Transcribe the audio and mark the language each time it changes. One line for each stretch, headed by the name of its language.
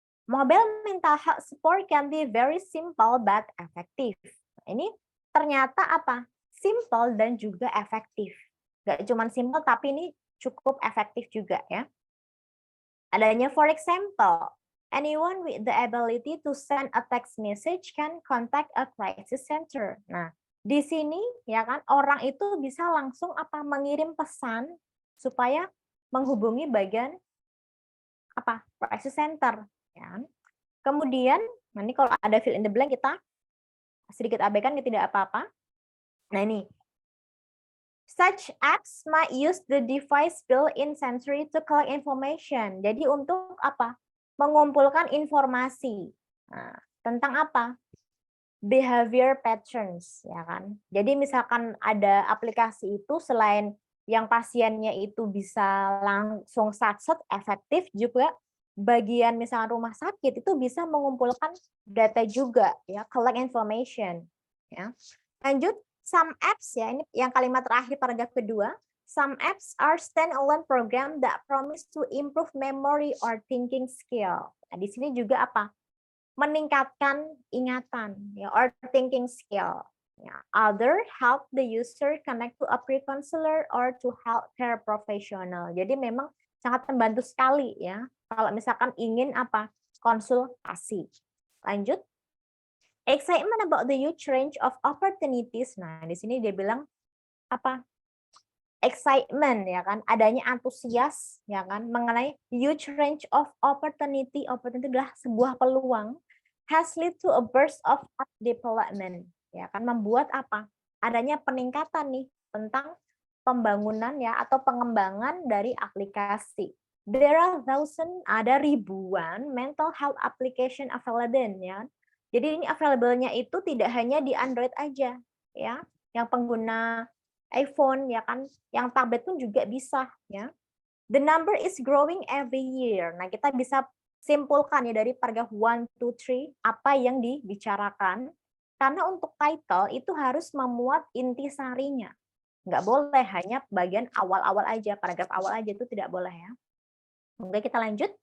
English: Mobile mental health support can be very simple but effective.
Indonesian: Ini ternyata apa? Simple dan juga efektif. Nggak cuma simple, tapi ini cukup efektif juga ya. Adanya
English: for example, anyone with the ability to send a text message can contact a crisis center.
Indonesian: Nah, di sini ya kan orang itu bisa langsung apa mengirim pesan supaya menghubungi bagian apa crisis center. Ya. Kemudian, nanti kalau ada
English: fill in the blank
Indonesian: kita sedikit abaikan, tidak apa-apa. Nah ini,
English: such apps might use the device built-in sensory to collect information.
Indonesian: Jadi untuk apa? Mengumpulkan informasi. Nah, tentang apa?
English: Behavior patterns,
Indonesian: ya kan? Jadi misalkan ada aplikasi itu selain yang pasiennya itu bisa langsung satset efektif, juga bagian misalnya rumah sakit itu bisa mengumpulkan data juga ya,
English: collect information
Indonesian: ya. Lanjut,
English: some apps
Indonesian: ya, ini yang kalimat terakhir paragraf kedua.
English: Some apps are standalone program that promise to improve memory or thinking skill.
Indonesian: Nah, di sini juga apa? Meningkatkan ingatan ya,
English: or thinking skill.
Indonesian: Ya.
English: Other help the user connect to a pre-counselor or to healthcare professional.
Indonesian: Jadi memang sangat membantu sekali ya kalau misalkan ingin apa? Konsultasi. Lanjut.
English: Excitement about the huge range of opportunities.
Indonesian: Nah, di sini dia bilang apa? Excitement ya kan, adanya antusias ya kan mengenai
English: huge range of opportunity. Opportunity
Indonesian: adalah sebuah peluang,
English: has lead to a burst of app development
Indonesian: ya kan, membuat apa? Adanya peningkatan nih tentang pembangunan ya atau pengembangan dari aplikasi.
English: There are
Indonesian: ada ribuan
English: mental health application available ya.
Indonesian: Jadi ini available-nya itu tidak hanya di Android aja ya, yang pengguna iPhone ya kan, yang tablet pun juga bisa ya.
English: The number is growing every year.
Indonesian: Nah, kita bisa simpulkan ya dari paragraf 1 to 3 apa yang dibicarakan. Karena untuk title itu harus memuat intisarinya. Nggak boleh hanya bagian awal-awal aja, paragraf awal aja, itu tidak boleh ya. Oke, kita lanjut.